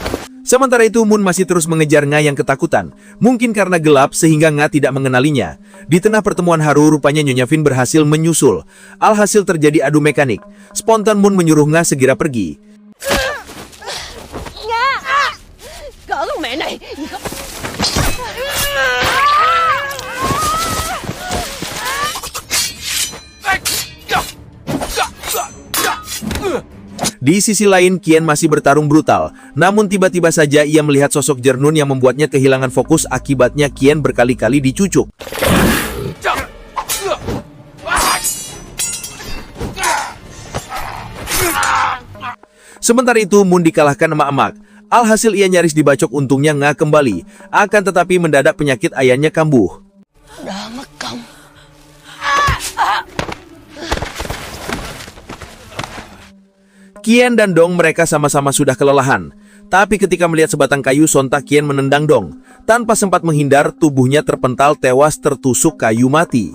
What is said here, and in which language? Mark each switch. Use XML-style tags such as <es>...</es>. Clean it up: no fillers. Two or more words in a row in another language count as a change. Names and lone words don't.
<id>Sementara itu Moon masih terus mengejar Nga yang ketakutan. Mungkin karena gelap sehingga Nga tidak mengenalinya. Di tengah pertemuan haru, rupanya Nyonya Fin berhasil menyusul. Alhasil terjadi adu mekanik. Spontan Moon menyuruh Nga segera pergi.</id> <vi>Cỡ con mẹ này.</vi> <id>Di sisi lain, Qian masih bertarung brutal. Namun tiba-tiba saja ia melihat sosok Jernun yang membuatnya kehilangan fokus, akibatnya Qian berkali-kali dicucuk. Sementara itu, Moon dikalahkan emak-emak. Alhasil ia nyaris dibacok, untungnya Nga kembali. Akan tetapi mendadak penyakit ayahnya kambuh.</id> <vi>Đã mất công.</vi> <id>Qian dan Dong mereka sama-sama sudah kelelahan. Tapi ketika melihat sebatang kayu, sontak Qian menendang Dong. Tanpa sempat menghindar, tubuhnya terpental tewas tertusuk kayu mati.</id>